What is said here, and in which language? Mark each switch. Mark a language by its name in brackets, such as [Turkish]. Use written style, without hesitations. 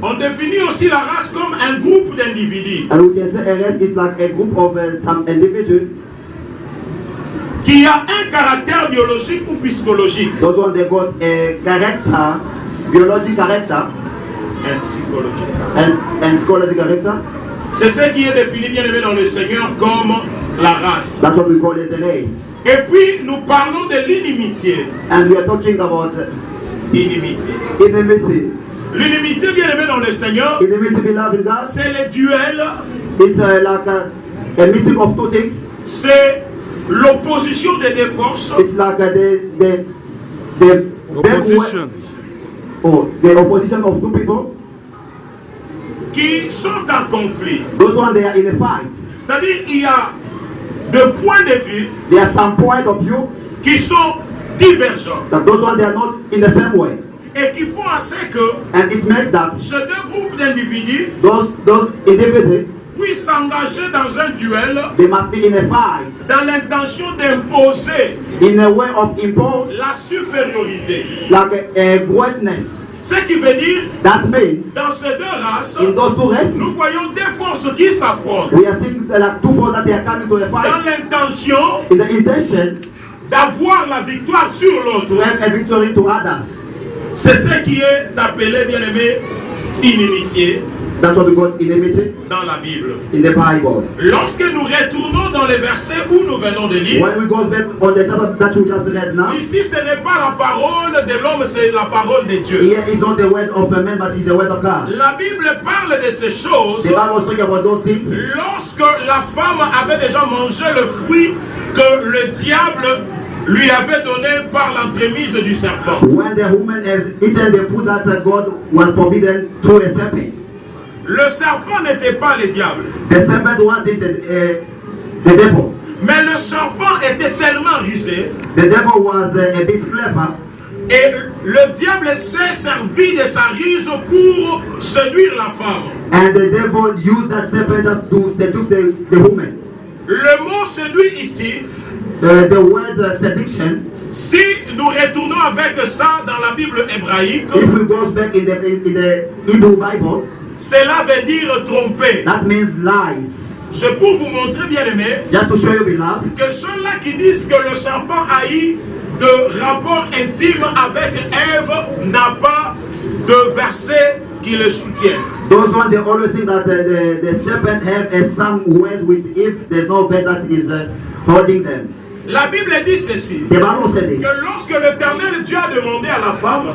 [French] On définit aussi la race comme un groupe d'individus [English] And we can say a race is like a group of some individuals. [French] qui a un caractère biologique ou psychologique. [English] Those one they got a character, biological character, [French] Un psychologique. [English] and psychological character. [French] C'est ce qui est défini, bien aimé dans le Seigneur, comme la race. [English] That's what we call as a race. [French] Et puis, nous parlons de l'inimitié. [English] And we are talking about [French] Inimitié. [English] enmity. [French] L'inimitié, bien aimé dans le Seigneur, [English] Enmity, beloved God, [French] c'est le duel, [English] it's like a meeting of two things. [French] c'est l'opposition des deux forces [English] It's like the [French] Opposition. [English] the opposition of two people. [French] qui sont en conflit. [English] Those one they are in a fight. [French] C'est-à-dire qu'il y a deux points de vue [English] There are some point of view [French] qui sont divergents [English] that those one they are not in the same way, [French] et qui font assez que [English] and it makes that [French] ces deux groupes d'individus [English] those individuals [French] puissent s'engager dans un duel [English] they must be in a fight [French] dans l'intention d'imposer [English] in a way of impose [French] la supériorité. [English] like a greatness. [French] Ce qui veut dire, [English] That means [French] dans ces deux races, [English] in those two races [French] nous voyons deux forces qui s'affrontent [English] we are seeing like two forces that they are coming to a [French] dans [English] fight [French] l'intention [English] in the intention [French] d'avoir la victoire sur [English] to [French] l'autre. [English] have a victory to others. [French] C'est ce qui est appelé, bien aimé, inimitié [English] That's what we got enmity [French] dans la Bible. [English] in the Bible. [French] Lorsque nous retournons dans les versets où nous venons de lire, [English] When we go back on the Sabbath that we just read now, [French] ici ce n'est pas la parole de l'homme, c'est la parole de Dieu. [English] here is not the word of a man, but is the word of God. [French] La Bible parle de ces choses [English] The Bible was talking about those things [French] lorsque la femme avait déjà mangé le fruit que le diable lui avait donné par l'entremise du serpent. [English] when the woman had eaten the food that God was forbidden to a serpent. [French] Le serpent n'était pas le diable, [English] The serpent wasn't the devil. [French] mais le serpent était tellement rusé [English] The devil was a bit clever, [French] et le diable s'est servi de sa ruse pour séduire la femme. [English] and the devil used that serpent to seduce the woman. [French] Le mot séduit ici, [English] The word seduction, [French] si nous retournons avec ça dans la Bible hébraïque, [English] if we go back in the Hebrew Bible, [French] cela veut dire tromper. [English] that means lies. [French] C'est pour vous montrer, bien aimé, [English] Just to show you, beloved, [French] que ceux-là qui disent que le serpent a eu de rapport intime avec Ève n'a pas de verset qui le soutient. [English] Those ones, they always think that the serpent have some ways with if there's no veil that is holding them. [French] La Bible dit ceci, [English] The Bible said this. [French] que lorsque l'Éternel Dieu a demandé à la femme,